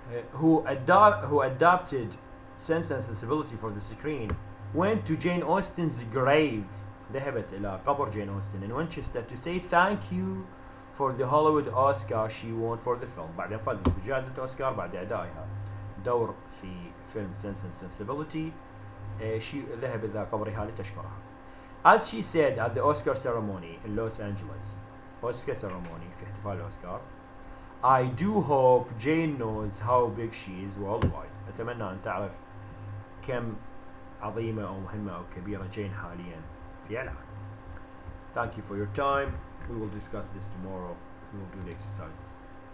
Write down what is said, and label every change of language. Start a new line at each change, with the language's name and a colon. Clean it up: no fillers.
English: Who adopted Sense and Sensibility for the screen, went to Jane Austen's grave.
Arabic: ذهبت إلى قبر
English: Jane Austen in Winchester to say thank you for the Hollywood Oscar she won for the film.
Arabic: بعدين فازت بجائزة أوسكار بعد أدائها دور في فيلم Sense and Sensibility. ذهب إلى قبرها لتشكرها.
English: As she said at the Oscar ceremony in Los Angeles, Oscar ceremony
Arabic: في احتفال الأوسكار,
English: I do hope Jane knows how big she is worldwide.
Arabic: أتمنى أن تعرف كم عظيمة أو مهمة أو كبيرة جين حاليا في العالم.
English: Thank you for your time. We will discuss this tomorrow. We will do the exercises.